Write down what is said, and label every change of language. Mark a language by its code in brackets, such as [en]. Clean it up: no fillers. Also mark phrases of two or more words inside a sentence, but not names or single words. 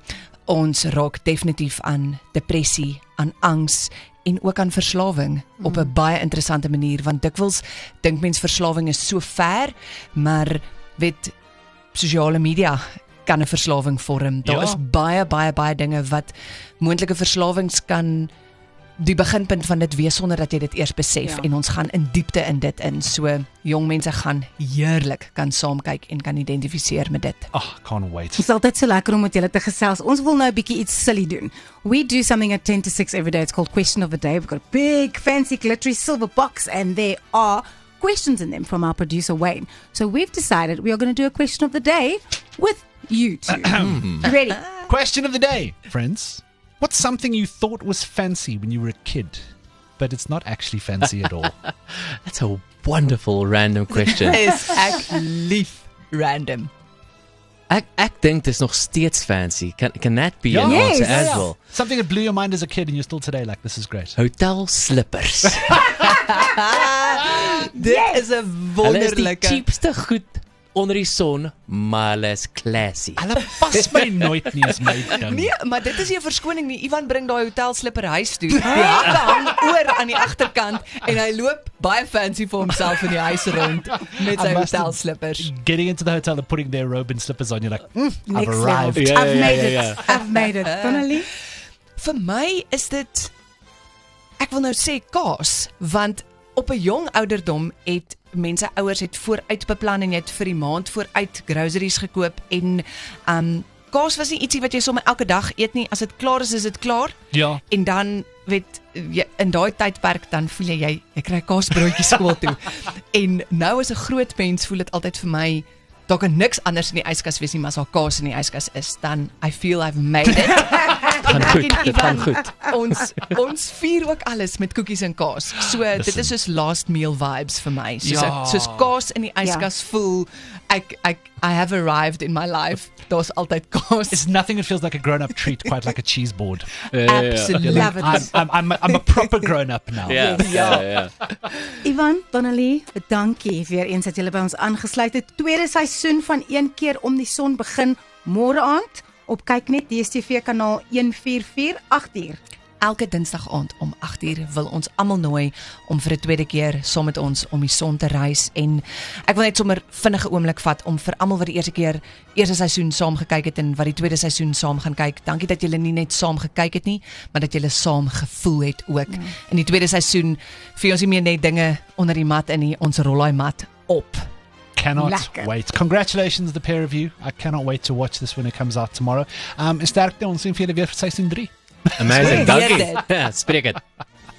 [af] Ons raak definitief aan depressie, aan angs en ook aan verslawing op 'n baie interessante manier, want dikwels dink mens verslawing is so ver, maar weet sosiale media kan 'n verslawing vorm. Daar is baie dinge wat moontlike verslawings kan die beginpunt van dit wees sonder dat jy dit eers besef, en ons gaan in diepte in dit in. So jong mense gaan heerlik kan saam kyk en kan identifiseer met dit. [en] Can't wait. [af] Het is altyd so lekker om met julle te gesels. Ons wil nou 'n bietjie iets silly doen. [en] We do something at 10 to 6 every day. It's called Question of the Day. We've got a big, fancy, glittery silver box, and there are questions in them from our producer, Wayne. So we've decided we are going to do a question of the day with you two. Ready? Question of the day, friends. What's something you thought was fancy when you were a kid, but it's not actually fancy at all. That's a wonderful random question. [af] Is ek lief random. Ek dink dis nog steeds fancy. [en] Can that be an Yes. answer as well? Something that blew your mind as a kid and you're still today like, this is great. Hotel slippers. [af] Dit is 'n Hulle is die wonderlike cheapste goed onder die son, maar hulle is classy. Hulle pas my nooit nie as my ding. Nee, maar dit is nie 'n verskoning nie. Ivan bring daai hotelslipper huis toe. Die hakke hang oor aan die agterkant en hy loop baie fancy vir homself in die huis rond met sy [en] I must have- [af] hotelslippers. [en] Getting into the hotel and putting their robe and slippers on, you're like, I've Next arrived. level. [af] Ja, [en] I've [af] ja, [en] made [af] ja, [en] it. I've made it. Donnelly? [af] Vir my is dit ek wil nou sê kaas, want op 'n jong ouderdom het mense ouers het vooruit beplan en jy het vir die maand vooruit groceries gekoop en kaas was nie ietsie wat jy sommer elke dag eet nie. As dit klaar is dit klaar. Ja. En dan weet jy, in daai tydperk dan voel jy kry kaasbroodjies skool toe. En nou as 'n groot mens voel dit altyd vir my daar kan niks anders in die yskas wees nie, maar as daar kaas in die yskas is, dan [en] I feel I've made it. [af] Gaan goed, dit gaan goed. Ons vier ook alles met koekies en kaas. So dit is soos [en] last meal vibes [af] vir my. Soos kaas in die yskas voel [en] I have arrived in my life. [af] Daar's altyd kaas. [en] It's nothing that feels like a grown-up treat, quite like a cheese board. Absolutely. Love it. I'm a proper grown-up now. [af] Ja. Ivan, Donnelly, dankie weer eens dat julle by ons aangesluit het. Tweede seisoen van Een keer om die son begin môre aand op Kyknet DStv kanaal 144 8uur. Elke Dinsdag aand om 8uur wil ons almal nooi om vir 'n tweede keer saam met ons om die son te reis en ek wil net sommer vinnige oomblik vat om vir almal wat die eerste seisoen saam gekyk het en wat die tweede seisoen saam gaan kyk. Dankie dat julle nie net saam gekyk het nie, maar dat julle saam gevoel het ook. In die tweede seisoen vir ons nie meer net dinge onder die mat in nie, ons rol daai mat op. [en] Cannot [af] Lekker. [en] wait. Congratulations, the pair of you. I cannot wait to watch this when it comes out tomorrow. [af] En sterkte, ons sien vir julle weer vir seisoen 3. [en] Amazing. [af] Spreek Dankie. dit. Ja, spreek dit.